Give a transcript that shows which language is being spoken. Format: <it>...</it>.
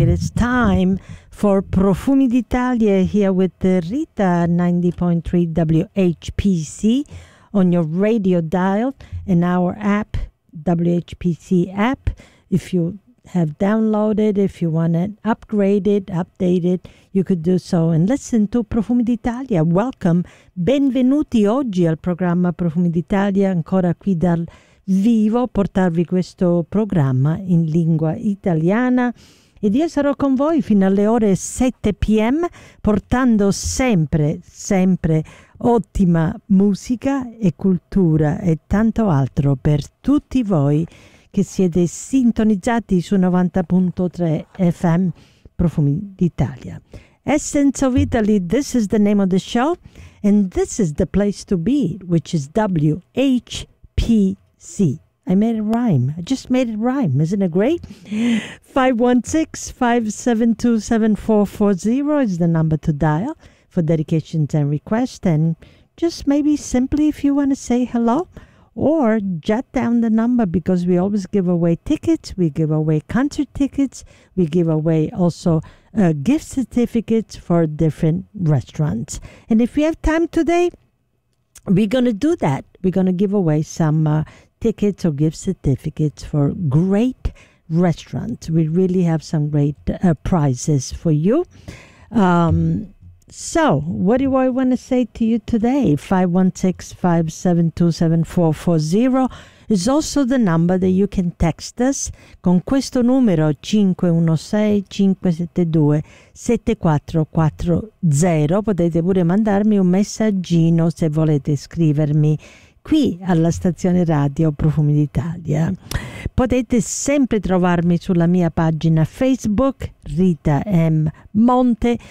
<en>It is time for Profumi d'Italia here with Rita 90.3 WHPC on your radio dial and our app, WHPC app. If you have downloaded, if you want it upgraded, updated, you could do so and listen to Profumi d'Italia.</en> <it>Welcome, benvenuti oggi al programma Profumi d'Italia, ancora qui dal vivo, portarvi questo programma in lingua italiana. Ed io sarò con voi fino alle ore 7 p.m., portando sempre, sempre ottima musica e cultura e tanto altro per tutti voi che siete sintonizzati su 90.3 FM Profumi d'Italia.</it> <en>Essence of Italy, this is the name of the show, and this is the place to be, which is WHPC. I made it rhyme. I just made it rhyme. Isn't it great? 516-572-7440 is the number to dial for dedications and requests. And just maybe simply if you want to say hello or jot down the number, because we always give away tickets. We give away concert tickets. We give away also gift certificates for different restaurants. And if we have time today, we're going to do that. We're going to give away some tickets or gift certificates for great restaurants. We really have some great prizes for you. So what do I want to say to you today? 516-572-7440 is also the number that you can text us.</en> <it>Con questo numero 516-572-7440 potete pure mandarmi un messaggino se volete scrivermi qui alla stazione radio Profumi d'Italia. Potete sempre trovarmi sulla mia pagina Facebook, Rita M. Monte.</it>